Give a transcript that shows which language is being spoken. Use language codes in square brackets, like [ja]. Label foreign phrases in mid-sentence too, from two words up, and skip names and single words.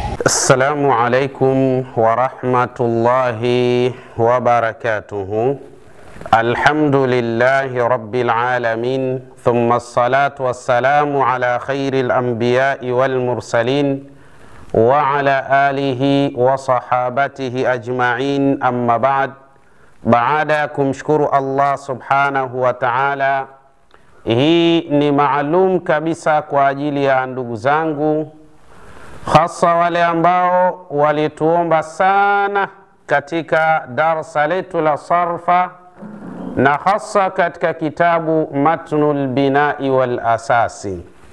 [ar] السلام عليكم ورحمة الله وبركاته. الحمد لله رب العالمين، ثم الصلاة والسلام على خير الأنبياء والمرسلين وعلى آله وصحابته أجمعين. أما بعد، [sw] baadakum shukuru Allah [ar] سبحانه وتعالى. [sw] Hii ni maalum kabisa kwa ajili ya ndugu zangu, hasa wale ambao walituomba sana katika darasa letu la sarfa, na hasa katika kitabu Matnul Binai wal Asasi.